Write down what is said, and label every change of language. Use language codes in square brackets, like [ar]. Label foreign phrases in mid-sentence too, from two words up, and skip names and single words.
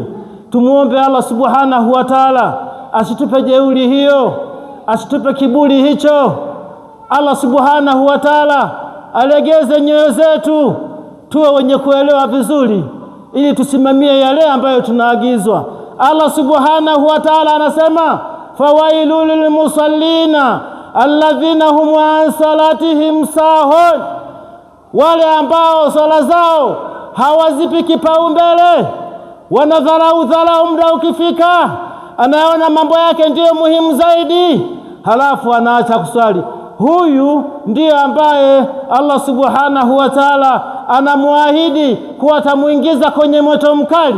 [sw] Tumuombe Allah [ar] سبحانه وتعالى [sw] asitupe jeuri hiyo, asitupe kiburi hicho. Allah [ar] سبحانه وتعالى [sw] alegeze nyoyo zetu, tuwe wenye kuelewa vizuri, ili tusimamie yale ambayo tunaagizwa. Allah [ar] سبحانه وتعالى [sw] anasema [ar] فويل للمصلين الذين هم عن صلاتهم ساهون, [sw] wale ambao sala zao hawazipi kipaumbele, wanadharau muda ukifika, anaona mambo yake ndiyo muhimu zaidi, halafu anaacha kuswali. Huyu ndiyo ambaye Allah [ar] سبحانه وتعالى [sw] anamuahidi kuwa atamuingiza kwenye moto mkali.